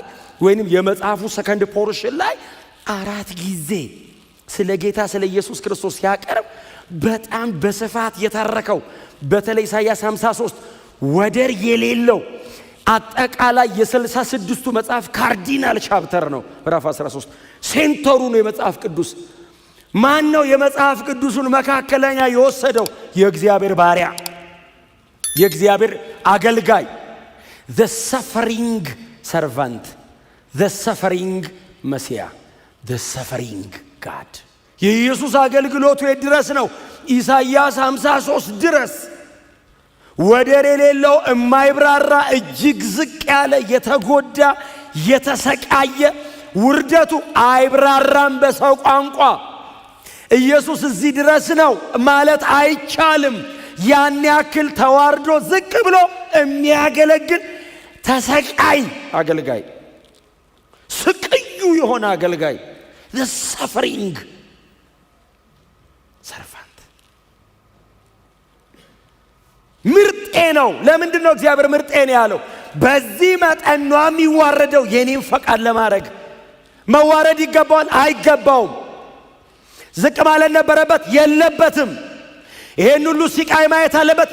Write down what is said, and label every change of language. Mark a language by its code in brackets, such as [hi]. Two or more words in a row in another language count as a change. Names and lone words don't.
[am] ወይንም የመጽሐፉ [en] second portion [am] ላይ 4 ጊዜ ስለ ጌታ ስለ ኢየሱስ ክርስቶስ ሲያቀርብ በጣም በስፋት የተረከው በተለይ ኢሳይያስ 53 ወደር የሌለው አጠቃላይ የ66ቱ መጽሐፍ [en] cardinal chapter [am] ነው። ምዕራፍ 13 ሴንተሩ ነው የመጽሐፍ ቅዱስ። ማን ነው የመጽሐፍ ቅዱሱን መካከለኛ የወሰደው? የእግዚአብሔር ባሪያ፣ የእግዚአብሔር አገልጋይ፣ [en] the suffering servant, the suffering Messiah, the suffering God። [am] የኢየሱስ አገልግሎቱ ድረስ ነው ኢሳይያስ 53 ድረስ ወደር የሌለው የማይብራራ እጅግ ዝቅ ያለ የተጎዳ የተሰቃየ ውርደቱ አይብራራም በሰው ቋንቋ። ኢየሱስ እዚህ ድረስ ነው ማለት አይቻልም። ያን ያክል ተዋርዶ ዝቅ ብሎ የሚያገለግል ተሰቃይ አገልጋይ፣ ስቅዩ የሆነ አገልጋይ [en] the suffering servant [am] ምርጤ ነው። ለምንድን ነው እግዚአብሔር ምርጤ ነው ያለው? በዚህ መጠን ነው የሚዋረደው የኔን ፈቃድ ለማድረግ። መዋረድ ይገባዋል? አይገባውም። ዝቅ ማለት ነበረበት? የለበትም። ይሄን ሁሉ ሲቃይ ማየት አለበት?